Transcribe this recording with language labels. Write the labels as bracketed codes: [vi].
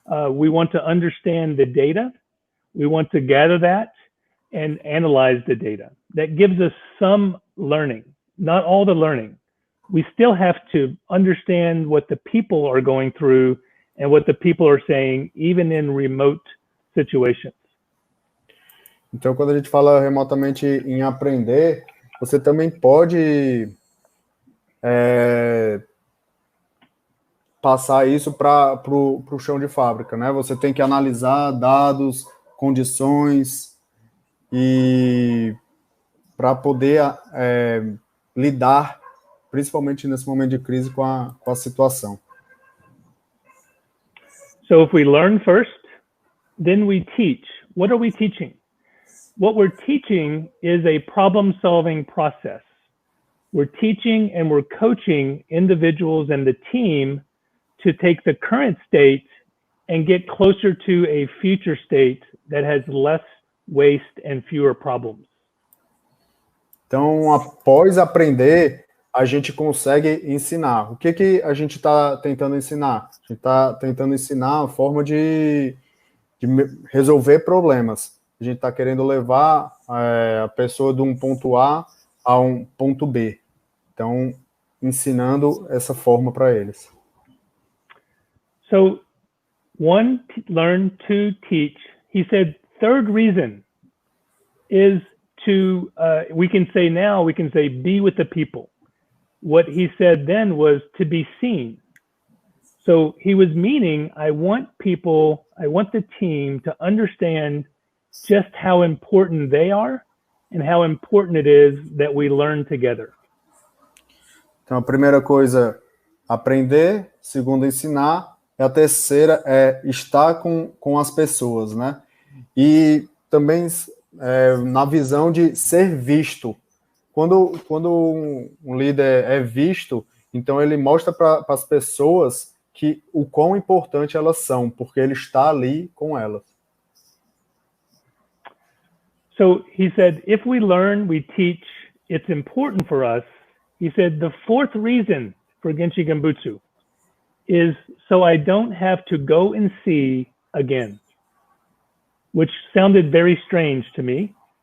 [en] We want to understand the data. We want to gather that and analyze the data. That gives us some learning, not all the learning. We still have to understand what the people are going through and what the people are saying, even in remote situations. [pt] Então, quando a gente fala remotamente em aprender, você também pode passar isso para o chão de fábrica, né? Você tem que analisar dados, condições e para poder lidar, principalmente nesse momento de crise, com a situação. [en] So if we learn first, then we teach. What are we teaching? What we're teaching is a problem-solving process. We're teaching and we're coaching individuals and the team to take the current state and get closer to a future state that has less waste and fewer problems. [pt] Então, após aprender, a gente consegue ensinar. O que a gente está tentando ensinar? A gente está tentando ensinar a forma de resolver problemas. A gente está querendo levar a pessoa de um ponto A a um ponto B. Então, ensinando essa forma para eles. [en] So, one, learn, two, teach. He said, third reason is to, we can say be with the people. What he said then was to be seen. So he was meaning, I want the team to understand just how important they are and how important it is that we learn together. [pt] Então, a primeira coisa, aprender. Segunda, ensinar. E a terceira é estar com as pessoas, né? E também na visão de ser visto. Quando um líder é visto, então ele mostra para as pessoas que o quão importante elas são, porque ele está ali com elas. [en] So he said, if we learn, we teach, it's important for us. He said, the fourth reason for Genchi Genbutsu is so I don't have to go and see again, which sounded very strange to me.